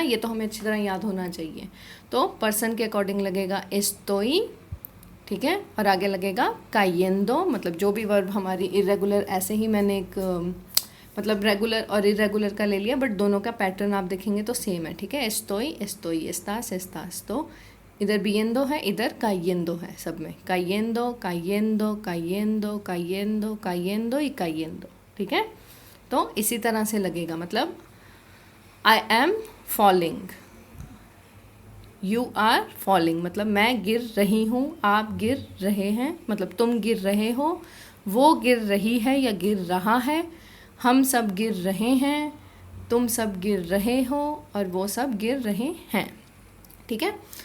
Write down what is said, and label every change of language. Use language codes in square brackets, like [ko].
[hi] ये तो हमें अच्छी तरह याद होना चाहिए। तो पर्सन के अकॉर्डिंग लगेगा estoy, ठीक है, और आगे लगेगा cayendo, मतलब जो भी वर्ब हमारी इरेगुलर, ऐसे ही मैंने एक मतलब रेगुलर और इरेगुलर का ले लिया, बट दोनों का पैटर्न आप देखेंगे तो सेम है, ठीक है। [es] estoy, estoy, estás, estás, [hi] तो इधर [es] viendo [hi] है, इधर [es] cayendo [hi] है, सब में [es] cayendo, cayendo, cayendo, cayendo, cayendo y cayendo, [hi] ठीक है। तो इसी तरह से लगेगा, मतलब [en] I am falling, you are falling, [hi] मतलब मैं गिर रही हूँ, आप गिर रहे हैं, मतलब तुम गिर रहे हो, वो गिर रही है या गिर रहा है, हम सब गिर रहे हैं, तुम सब गिर रहे हो और वो सब गिर रहे हैं, ठीक है।